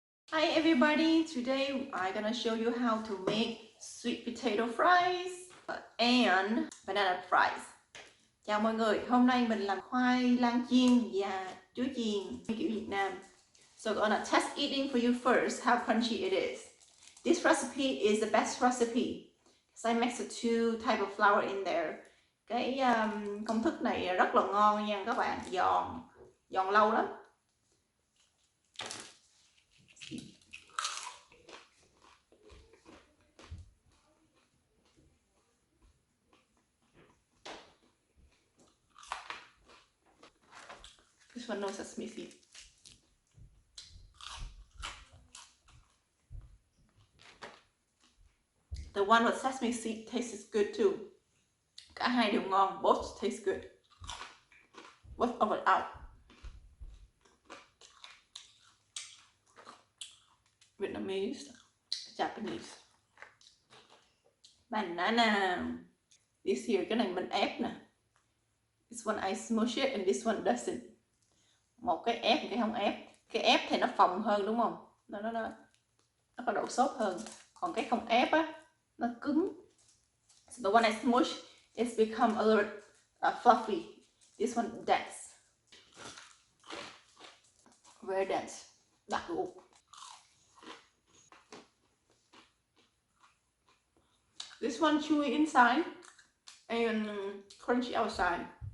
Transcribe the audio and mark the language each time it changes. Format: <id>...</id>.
<en>Hi everybody, today I'm gonna show you how to make sweet potato fries and banana fries.</en> <vi>Chào mọi người, hôm nay mình làm khoai lang chiên và chuối chiên kiểu Việt Nam.</vi> <en>So I'm gonna test eating for you first, how crunchy it is. This recipe is the best recipe because I mixed the two type of flour in there.</en> <vi>Cái công thức này rất là ngon nha các bạn, giòn lâu lắm.</vi> <en>This one no sesame seed. The one with sesame seed tastes good too.</en> <vi>Cả hai đều ngon,</vi> <en>both taste good. With or without. Vietnamese, Japanese. Banana. This here,</en> <vi>cái này mình ép nè.</vi> <en>This one I smush it and this one doesn't.</en> <vi>Một cái ép, một cái không ép. Cái ép thì nó phồng hơn đúng không? Nó có độ xốp hơn. Còn cái không ép á, nó cứng.</vi> <en>So the one I smush, it's become a little bit fluffy. This one dense. Very dense.</en> <vi>Đặc ruột.</vi> <en>This one chewy inside and crunchy outside.</en>